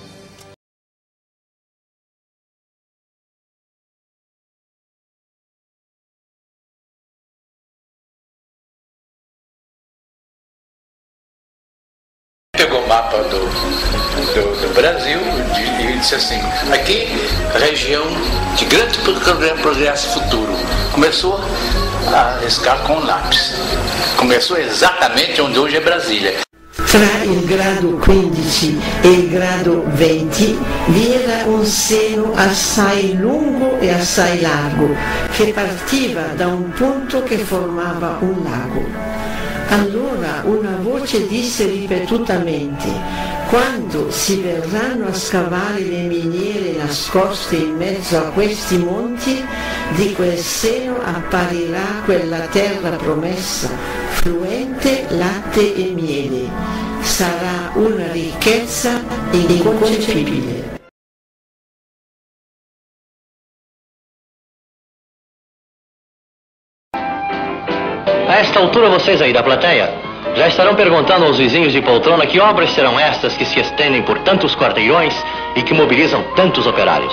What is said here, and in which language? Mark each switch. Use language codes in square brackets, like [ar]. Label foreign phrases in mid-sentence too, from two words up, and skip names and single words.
[pt] Pegou o mapa do Brasil e disse assim, aqui, região de grande progresso futuro. Começou a riscar com lápis. Começou exatamente onde hoje é Brasília. [it] Tra il grado 15 e il grado 20 vi era un seno assai lungo e assai largo, che partiva da un punto che formava un lago. Allora una voce disse ripetutamente: quando si verranno a scavare le miniere nascoste in mezzo a questi monti, di quel seno apparirà quella terra promessa, fluente latte e miele. Sarà una ricchezza inconcepibile. [pt] A esta altura, vocês aí da plateia já estarão perguntando aos vizinhos de poltrona que obras serão estas que se estendem por tantos quarteirões e que mobilizam tantos operários.